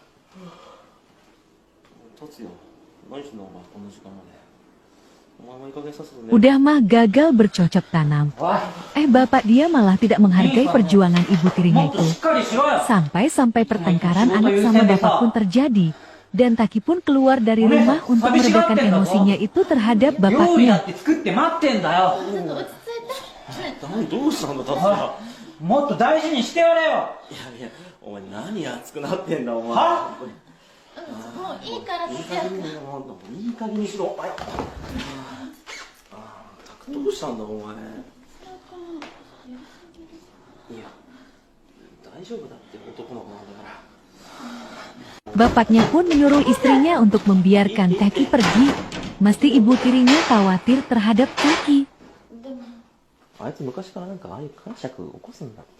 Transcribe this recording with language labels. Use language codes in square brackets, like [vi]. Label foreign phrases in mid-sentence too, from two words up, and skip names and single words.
[ja] 達也、何してんのお前、こんな時間まで。お前もいい加減させてね。 [id] Udah mah gagal bercocok tanam. [ja] おい、 [id] Bapak dia malah tidak menghargai perjuangan ibu tirinya [ja] もっと [id] itu. [ja] しっかりしろよ。 [id] Sampai-sampai pertengkaran anak sama bapak pun terjadi. Dan Taki pun keluar dari rumah untuk meredakan emosinya itu terhadap [ja] 料理だ [id] bapaknya. [ja] って作って待ってんだよ。何どうしたんだ、達也。もっと大事にしてやれよ。いやいや、お前何熱くなってんだ、お前。はもういいからいい達也加減にもういい加減にしろ。ああ、どうしたんだ、お前。いや、大丈夫だって男の子なんだから。 [id] Bapaknya pun menyuruh istrinya untuk membiarkan Taki pergi. Mesti ibu tirinya khawatir terhadap Taki. [ja] あいつ昔からなんかああいう感触起こすんだって。